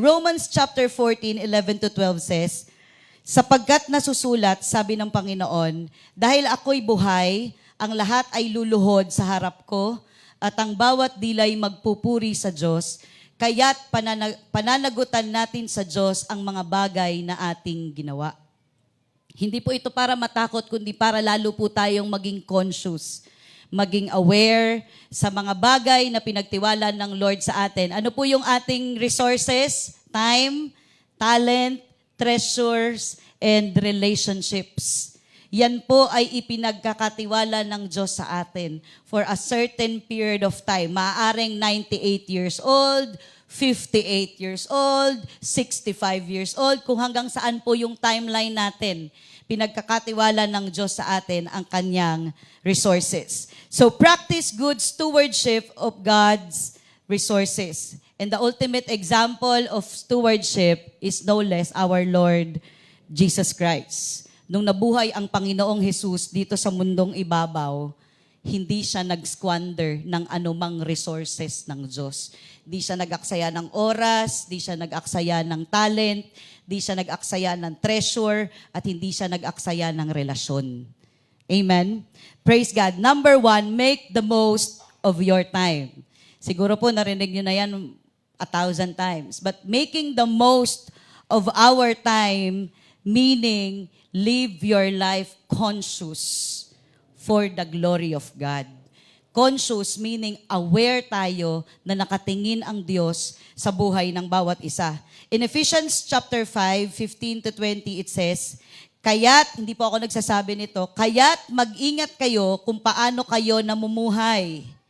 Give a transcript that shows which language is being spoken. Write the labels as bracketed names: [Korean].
[English] Romans chapter 14, 11 to 12 says, [Filipino] sapagkat nasusulat, sabi ng Panginoon, dahil ako'y buhay, ang lahat ay luluhod sa harap ko, at ang bawat dilay magpupuri sa Diyos, kaya't pananagutan natin sa Diyos ang mga bagay na ating ginawa. Hindi po ito para matakot, kundi para lalo po tayong maging conscious, maging aware sa mga bagay na pinagtiwala ng Lord sa atin. Ano po yung ating resources? [English] Time, talent, treasures, and relationships. [Filipino] Yan po ay ipinagkakatiwala ng Diyos sa atin [English] for a certain period of time. [Filipino] Maaaring 98 years old, 58 years old, 65 years old, kung hanggang saan po yung timeline natin. Pinagkakatiwala ng Diyos sa atin ang kanyang resources. [English] So practice good stewardship of God's resources. And the ultimate example of stewardship is no less our Lord Jesus Christ. [Filipino] Nung nabuhay ang Panginoong Jesus dito sa mundong ibabaw, hindi siya nag-squander ng anumang resources ng Diyos. Di siya nag-aksaya ng oras, di siya nag-aksaya ng talent, di siya nag-aksaya ng treasure, at hindi siya nag-aksaya ng relasyon. [English] Amen? Praise God. Number 1, make the most of your time. [Filipino] Siguro po narinig nyo na yan 1,000 [English] times. But making the most of our time, meaning live your life conscious for the glory of God. [Filipino] Conscious meaning aware tayo na nakatingin ang Diyos sa buhay ng bawat isa. [English] In Ephesians chapter 5, 15 to 20, it says, [Filipino] kaya't, hindi po ako nagsasabi nito, kaya't mag-ingat kayo kung paano kayo namumuhay.